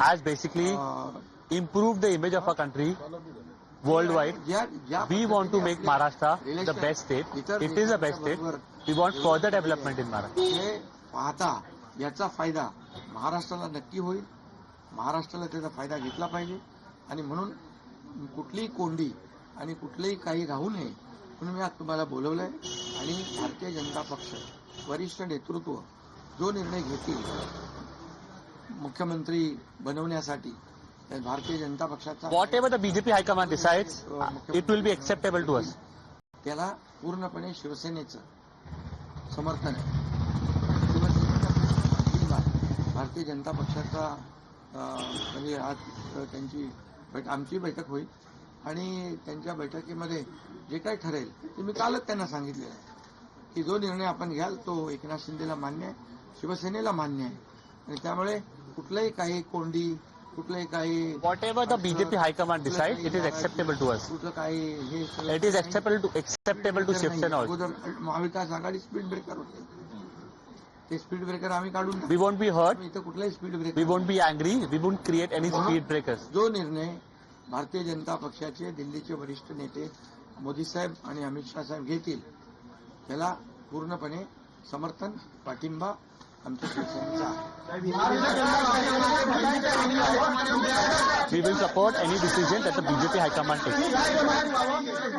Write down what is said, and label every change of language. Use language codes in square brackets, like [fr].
[en] has basically improved the image of our country worldwide. We want to make Maharashtra the best state. It is the best state. We want further development in Maharashtra. [mr] हे पाहता याचा फायदा महाराष्ट्राला नक्की होईल. महाराष्ट्राला त्याचा फायदा घेतला पाहिजे आणि म्हणून कुठलीही कोंडी आणि कुठलेही काही राहू नये म्हणून मी आज तुम्हाला बोलवलंय. आणि भारतीय जनता पक्ष वरिष्ठ नेतृत्व जो निर्णय घेतील मुख्यमंत्री बनवण्यासाठी, त्या भारतीय जनता पक्षाचा [en] Whatever the BJP High Command decides, it will be acceptable to us. [mr] त्याला पूर्णपणे शिवसेनेचं समर्थन आहे. शिवसेनेचा पाठिंबा आहे. भारतीय जनता पक्षाचा म्हणजे आज आमची बैठक होईल आणि त्यांच्या बैठकीमध्ये जे काही ठरेल ते मी कालच त्यांना सांगितलेलं आहे की जो निर्णय आपण घ्याल तो एकनाथ शिंदेला मान्य आहे, शिवसेनेला मान्य आहे. आणि त्यामुळे कुठलंही काही कोंडी, कुठलंही काही [en] Whatever the BJP High Command decides, it is acceptable to us. [mr] कुठलं काही हे [en] It is acceptable to Shivsena also. [mr] अगोदर महाविकास आघाडी स्पीड ब्रेकर होते, ते स्पीड ब्रेकर आम्ही काढून [en] We won't be hurt. [mr] इथं कुठलाही speed [en] We [mr] breaker [en] won't be angry. We won't create any speed breakers. [mr] जो निर्णय भारतीय जनता पक्षाचे दिल्लीचे वरिष्ठ नेते मोदी साहेब आणि अमित शहा साहेब घेतील त्याला पूर्णपणे समर्थन, पाठिंबा आमच्या शिवसेनेचा आहे. [en] We will support any decision that the BJP High Command takes.